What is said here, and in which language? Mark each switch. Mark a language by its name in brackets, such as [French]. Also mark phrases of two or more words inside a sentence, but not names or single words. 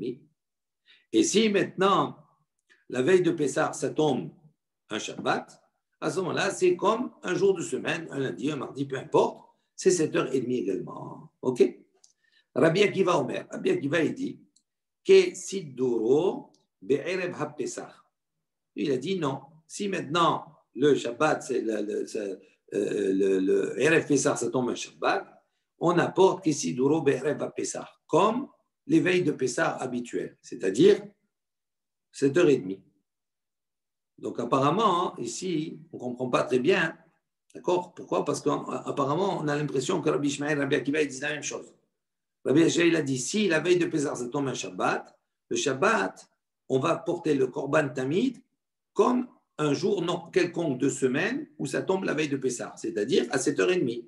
[French] Et si maintenant, la veille de Pessah, ça tombe un Shabbat, à ce moment-là, c'est comme un jour de semaine, un lundi, un mardi, peu importe, c'est 7h30 également. OK? Rabbi Akiva Omer, Rabbi Akiva, il dit que [Hebrew] סידורו בערב הפסח. [French] Il a dit non. Si maintenant le Shabbat, c'est le [Hebrew] ערב פסח, [French] ça tombe un Shabbat, on apporte que [Hebrew] סידורו בערב הפסח, [French] comme l'éveil de Pesach habituel, c'est-à-dire 7h30. Donc apparemment, ici, on ne comprend pas très bien. D'accord? Pourquoi? Parce qu'apparemment, on a l'impression que Rabbi Ishmael et Rabbi Akiva disent la même chose. Rabbi Ishmael a dit, si la veille de Pesach, ça tombe un Shabbat, le Shabbat, on va porter le [Hebrew] קרבן תמיד [French] comme un jour non quelconque de semaine où ça tombe la veille de Pesach, c'est-à-dire à 7h30.